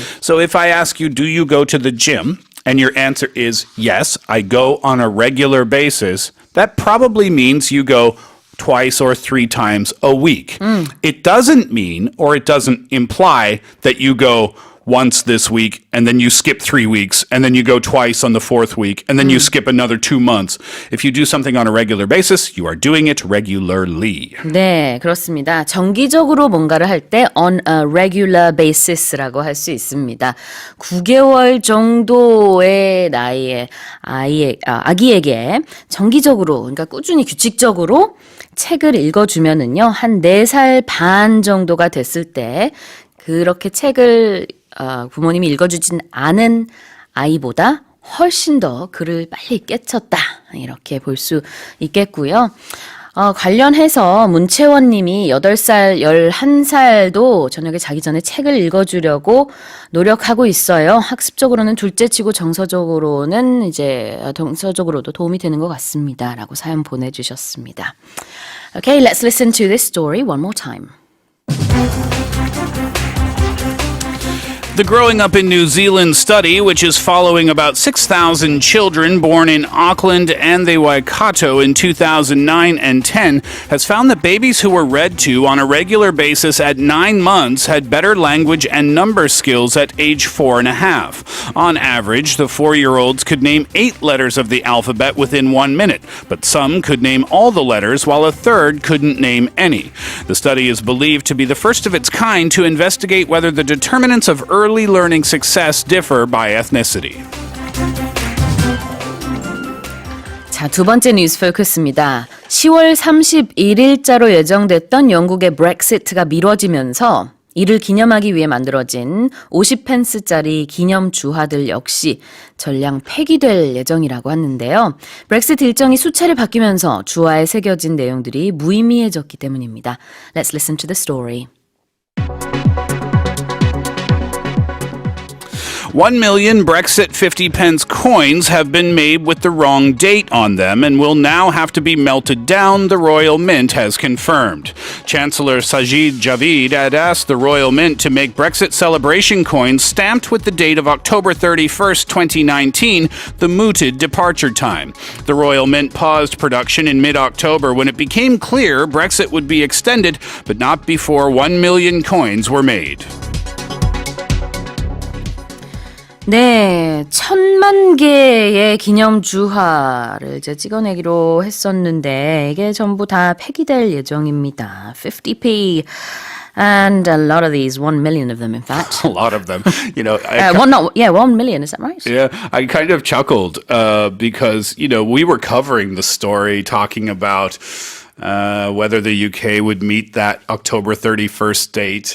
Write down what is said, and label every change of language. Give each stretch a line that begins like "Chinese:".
English: So if I ask you, do you go to the gym? And your answer is yes, I go on a regular basis, that probably means you go twice or 3 times a week. It doesn't mean or it doesn't imply that you go once this week and then you skip 3 weeks and then you go twice on the 4th week and then you skip another 2 months. If you do something on a regular basis, you are doing it regularly.
Korean: 네, 그렇습니다. 정기적으로 뭔가를 할 때
English: on a regular basis
Korean: 라고 할 수 있습니다. 9개월 정도의 나이의 아기에게 정기적으로, 그러니까 꾸준히 규칙적으로 책을 읽어주면은요, 한 4살 반 정도가 됐을 때 그렇게 책을 부모님이 읽어주진 않은 아이보다 훨씬 더 글을 빨리 깨쳤다, 이렇게 볼 수 있겠고요. 관련해서 문채원님이 8살, 11살도 저녁에 자기 전에 책을 읽어주려고 노력하고 있어요. 학습적으로는 둘째치고 정서적으로도 도움이 되는 것 같습니다. 라고 사연 보내주셨습니다.
English: Okay, let's listen to this story one more time. The Growing Up in New Zealand study, which is following about 6,000 children born in Auckland and the Waikato in 2009 and 10, has found that babies who were read to on a regular basis at 9 months had better language and number skills at age 4.5. On average, the 4-year-olds could name 8 letters of the alphabet within 1 minute, but some could name all the letters while a third couldn't name any. The study is believed to be the first of its kind to investigate whether the determinants of early learning success differ by ethnicity.
Korean: 자, 두 번째 뉴스 포커스입니다. 10월 31일자로 예정됐던 영국의 브렉시트가 미뤄지면서 이를 기념하기 위해 만들어진 50펜스짜리 기념 주화들 역시 전량 폐기될 예정이라고 하는데요. 브렉시트 일정이 수차례 바뀌면서 주화에 새겨진 내용들이 무의미해졌기 때문입니다.
English: Let's listen to the story. 1 million Brexit 50p coins have been made with the wrong date on them and will now have to be melted down, the Royal Mint has confirmed. Chancellor Sajid Javid had asked the Royal Mint to make Brexit celebration coins stamped with the date of October 31st, 2019, the mooted departure time. The Royal Mint paused production in mid-October when it became clear Brexit would be extended, but not before 1 million coins were made.
Korean: 네, 1,000만 개의 기념 주화를 이제 찍어내기로 했었는데 이게 전부 다 폐기될 예정입니다.
English: 50p. And a lot of these, 1 million of them, in fact. A lot of them. You know, 1 million, is that right? Yeah, I kind of chuckled because, you know, we were covering the story talking about whether the UK would meet that October 31st date.